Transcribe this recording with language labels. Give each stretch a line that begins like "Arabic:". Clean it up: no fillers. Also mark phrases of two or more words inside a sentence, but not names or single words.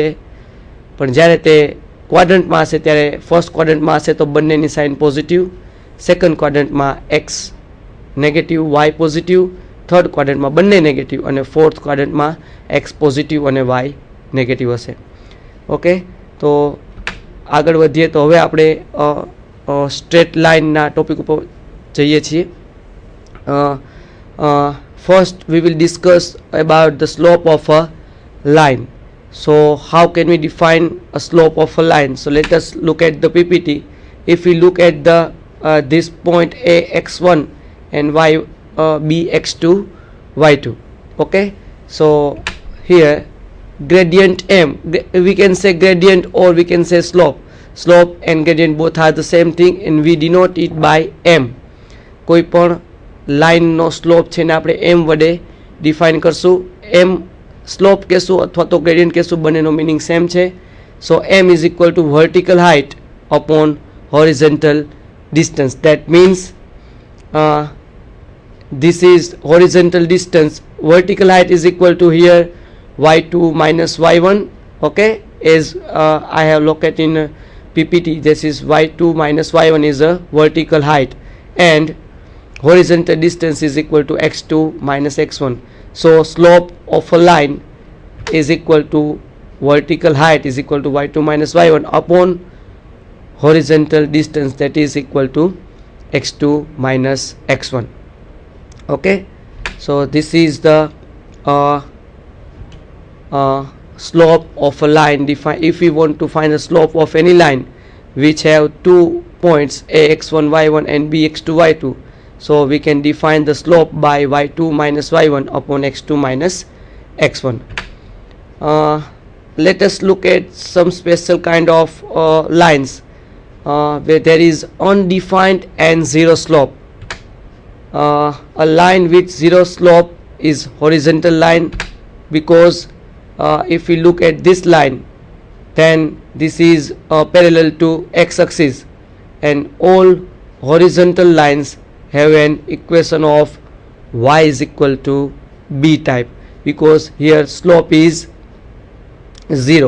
Gujarati: પણ જ્યારે તે ક્વાડ્રન્ટમાં હશે ત્યારે
English: first quadrant
Gujarati: હશે તો બંનેની
English: sign positive, second quadrant x negative, y positive,
Gujarati: થર્ડ ક્વાડ્રન્ટમાં બંને નેગેટિવ અને
English: fourth quadrant x positive
Gujarati: અને
English: y negative
Gujarati: હશે. ઓકે, તો આગળ વધીએ. તો હવે આપણે
English: straight line topic
Gujarati: ઉપર જઈએ છીએ.
English: First we will discuss about the slope of a line. So how can we define a slope of a line? So let us look at the PPT. If we look at the this point a x1 and y b x2 y2, okay, so here gradient m, we can say gradient or we can say slope. Slope and gradient both are the same thing and we denote it by m.
Gujarati: કોઈ પણ લાઇનનો સ્લોપ છે ને આપણે m વડે ડિફાઇન કરશું. m સ્લોપ કહેશું અથવા તો ગ્રેડિયન્ટ કહેશું, બંનેનો
English: meaning same
Gujarati: છે.
English: So m is equal to vertical height upon horizontal distance. that means this is horizontal distance. Vertical height is equal to here y2 minus y1, okay, as I have looked in PPT. This is y2 minus y1 is a vertical height and horizontal distance is equal to x2 minus x1. So slope of a line is equal to vertical height is equal to y2 minus y1 upon horizontal distance, that is equal to x2 minus x1. Okay, so this is the slope of a line. If we want to find the slope of any line which have two points ax1 y1 and bx2 y2, so we can define the slope by y2 minus y1 upon x2 minus x1. Let us look at some special kind of lines where there is undefined and zero slope. A line with zero slope is horizontal line, because if we look at this line, then this is parallel to x axis and all horizontal lines have an equation of y is equal to b type, because here slope is 0.